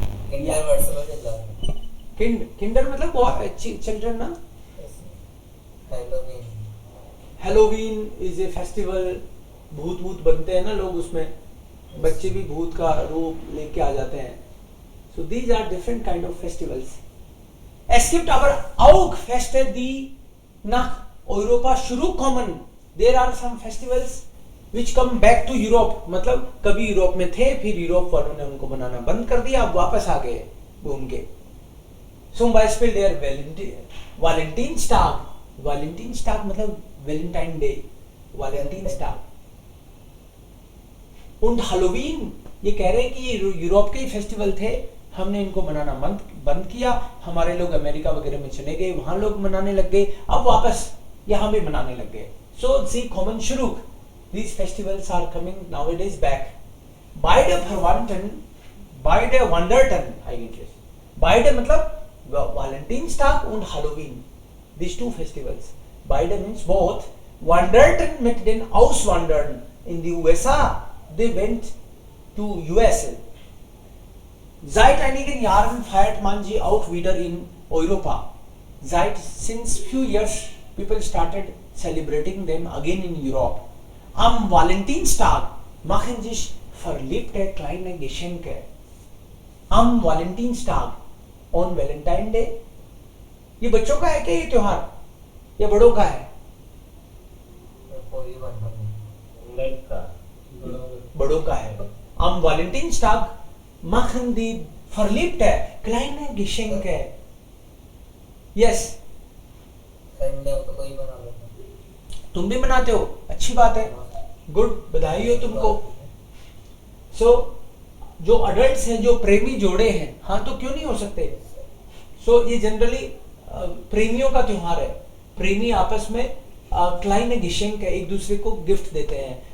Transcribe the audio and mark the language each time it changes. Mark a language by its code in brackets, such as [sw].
[hi] Kinder Vercel चल रहा है। किंडर मतलब बहुत चिल्ड्रन ना। Halloween. [en] Halloween is a festival. [hi] भूत भूत बनते हैं ना लोग उसमें, बच्चे भी भूत का रूप लेके आ जाते हैं। [en] So these are different kind of festivals. [de] Es gibt aber auch Feste, die nach Europa zurückkommen. [en] There are some festivals which come back to Europe. [hi] मतलब कभी यूरोप में थे, फिर यूरोप वालों ने उनको बनाना बंद कर दिया, अब वापस आ गए घूम के. [de] Zum Beispiel der Valentinstag. Valentinstag [hi] मतलब [de] Valentine Day. Valentinstag. Und Halloween. [hi] ये कह रहे हैं कि ये यूरोप के ही फेस्टिवल थे, हमने इनको मनाना बंद किया. हमारे लोग अमेरिका वगैरह में चले गए, वहां लोग मनाने लग गए, अब वापस यहाँ भी मनाने लग गए. [de] So sie kommen zurück. [en] These festivals are coming nowadays back. [de] Beide wanderten eigentlich. Beide [hi] मतलब [de] Valentinstag und Halloween. [en] These two festivals. [de] Beide [en] means both. [de] Wanderten mit den Auswandern in die USA. [en] They went to USA. [de] Seit einigen Jahren feiert man sie auch wieder in Europa. [en] Since few years people started celebrating them again in Europe. [de] Am Valentinstag machen sich verliebte kleine Geschenke. Am Valentinstag [en] on Valentine Day. [hi] ये बच्चों का है क्या ये त्योहार, या बड़ों का है? कोई बंधन बड़ों का है. [de] Am Valentinstag machen die Verliebte kleine Geschenke. [en] Yes. [hi] Sunday हो तो कोई बना लेता. तुम भी मनाते हो, अच्छी बात है, गुड, बधाई हो तुमको. सो जो अडल्ट्स हैं, जो प्रेमी जोड़े हैं, हाँ तो क्यों नहीं हो सकते. सो ये जनरली प्रेमियों का त्योहार है. प्रेमी आपस में [de] क्लाइन गिशेंक [hi] एक दूसरे को गिफ्ट देते हैं.